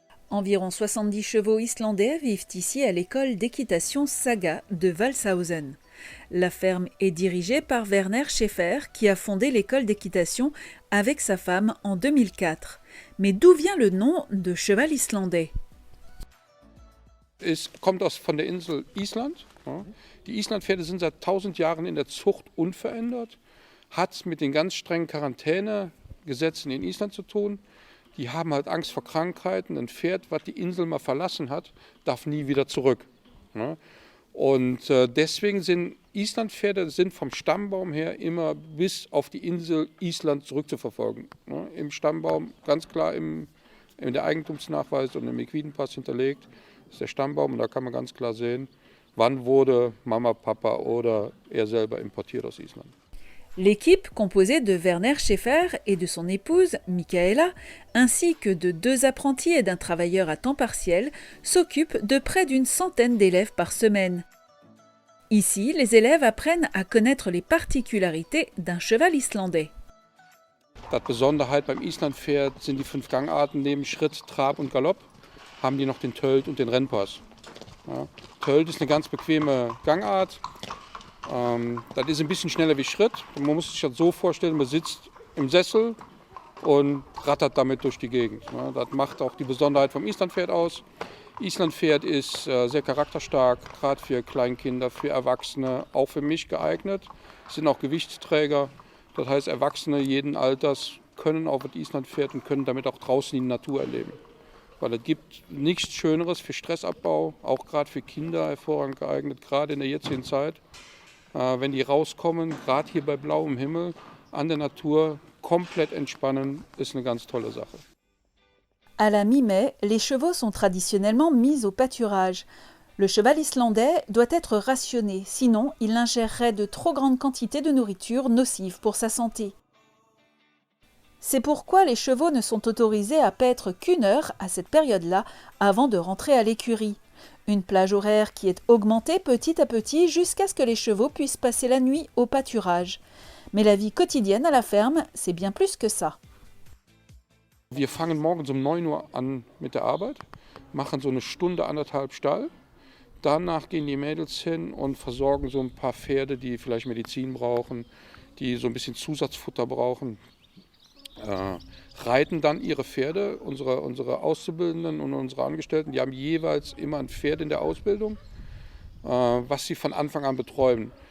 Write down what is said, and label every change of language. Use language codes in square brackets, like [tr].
[fr] Environ 70 chevaux islandais vivent ici à l'école d'équitation Saga de Walshausen. La ferme est dirigée par Werner Schäfer qui a fondé l'école d'équitation avec sa femme en 2004. Mais d'où vient le nom de cheval islandais? [de] Es kommt von der Insel Island. Die Islandpferde sind seit 1000 Jahren in der Zucht unverändert. Hat mit den ganz strengen Quarantänegesetzen in Island zu tun. Die haben halt Angst vor Krankheiten. Ein Pferd, was die Insel mal verlassen hat, darf nie wieder zurück. Und deswegen sind Islandpferde vom Stammbaum her immer bis auf die Insel Island zurückzuverfolgen. Ne? Im Stammbaum ganz klar in der Eigentumsnachweis und im Equidenpass hinterlegt ist der Stammbaum und da kann man ganz klar sehen, wann wurde Mama, Papa oder er selber importiert aus Island. [fr] L'équipe, composée de Werner Schäfer et de son épouse, Michaela, ainsi que de 2 apprentis et d'un travailleur à temps partiel, s'occupe de près d'une centaine d'élèves par semaine. Ici, les élèves apprennent à connaître les particularités d'un cheval islandais. [de] Die Besonderheit beim Islandpferd sind die 5 Gangarten. Neben Schritt, Trab und Galopp haben die noch den Tölt und den Rennpass. Ja, Tölt ist eine ganz bequeme Gangart. Das ist ein bisschen schneller wie Schritt. Man muss sich das so vorstellen, man sitzt im Sessel und rattert damit durch die Gegend. Ja, das macht auch die Besonderheit vom Islandpferd aus. Islandpferd ist sehr charakterstark, gerade für Kleinkinder, für Erwachsene, auch für mich geeignet. Sind auch Gewichtsträger. Das heißt, Erwachsene jeden Alters können auf das Islandpferd und können damit auch draußen die Natur erleben. Weil es gibt nichts Schöneres für Stressabbau, auch gerade für Kinder hervorragend geeignet, gerade in der jetzigen Zeit. Wenn die rauskommen, gerade hier bei blauem Himmel, an der Natur, komplett entspannen, ist eine ganz tolle Sache. [fr] À la mi-mai, les chevaux sont traditionnellement mis au pâturage. Le cheval islandais doit être rationné, sinon il ingérerait de trop grandes quantités de nourriture nocive pour sa santé. C'est pourquoi les chevaux ne sont autorisés à paître qu'1 heure à cette période-là avant de rentrer à l'écurie. Une plage horaire qui est augmentée petit à petit jusqu'à ce que les chevaux puissent passer la nuit au pâturage. Mais la vie quotidienne à la ferme, c'est bien plus que ça. [de] Wir fangen morgens um 9 Uhr an mit der Arbeit, machen so eine Stunde, 1,5 Stall. Danach gehen die Mädels hin und versorgen so ein paar Pferde, die vielleicht Medizin brauchen, die so ein bisschen Zusatzfutter brauchen. Reiten dann ihre Pferde, unsere Auszubildenden und unsere Angestellten, die haben jeweils immer ein Pferd in der Ausbildung, was sie von Anfang an betreuen.